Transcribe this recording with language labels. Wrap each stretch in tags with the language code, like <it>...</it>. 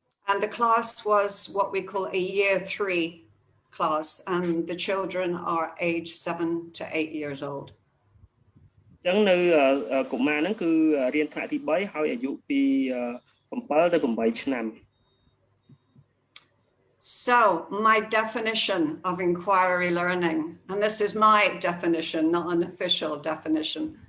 <en>And the class was what we call a year 3 class, and the children are age 7 to 8 years old.</en> <km>ចឹងនៅកុមារហ្នឹងគឺរៀនថ្នាក់ទី3ហើយអាយុពី7ទៅ8ឆ្នាំ</km> <en>So my definition of inquiry learning, and this is my definition, not an official definition.</en>